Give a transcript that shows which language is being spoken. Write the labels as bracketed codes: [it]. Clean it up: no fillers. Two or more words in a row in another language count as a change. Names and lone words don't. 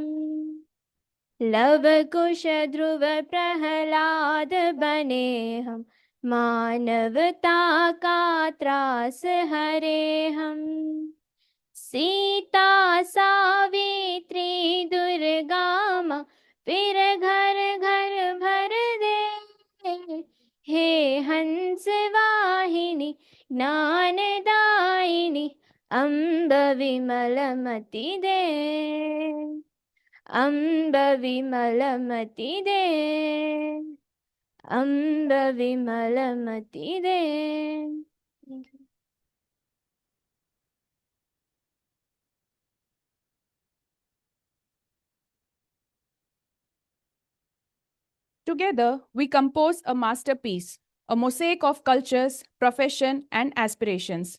[hi] लव कुश ध्रुव प्रहलाद बने हम, मानवता का त्रास हरे हम। सीता सावित्री दुर्गा माँ फिर घर घर भर दे। हे हंस वाहिनी ज्ञानदायिनि अम्ब विमलमति दे। अम्ब विमलमति दे। अम्ब विमलमति दे। [en] Together, we compose a masterpiece, a mosaic of cultures, profession, and aspirations.